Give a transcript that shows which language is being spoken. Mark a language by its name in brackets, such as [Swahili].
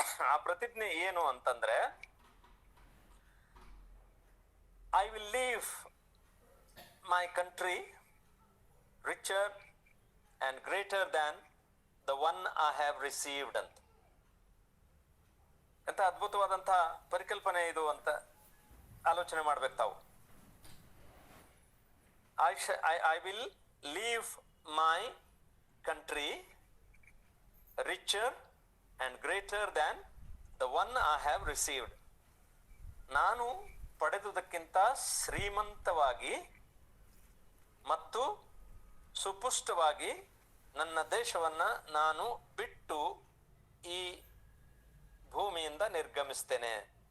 [Kannada] ಆ ಪ್ರತಿಜ್ಞೆ ಏನು ಅಂತಂದ್ರೆ, [English] I will leave my country richer and greater than the one I have received [Kannada] ಅಂತ. ಎಂತ ಅದ್ಭುತವಾದಂತಹ ಪರಿಕಲ್ಪನೆ ಇದು ಅಂತ ಆಲೋಚನೆ ಮಾಡ್ಬೇಕು ತಾವು. [English] I will leave my country richer and greater than the one I have received. [Kannada] ನಾನು ಪಡೆದುದಕ್ಕಿಂತ ಶ್ರೀಮಂತವಾಗಿ ಮತ್ತು ಸುಪುಷ್ಟವಾಗಿ ನನ್ನ ದೇಶವನ್ನ ನಾನು ಬಿಟ್ಟು ಈ ಭೂಮಿಯಿಂದ ನಿರ್ಗಮಿಸ್ತೇನೆ.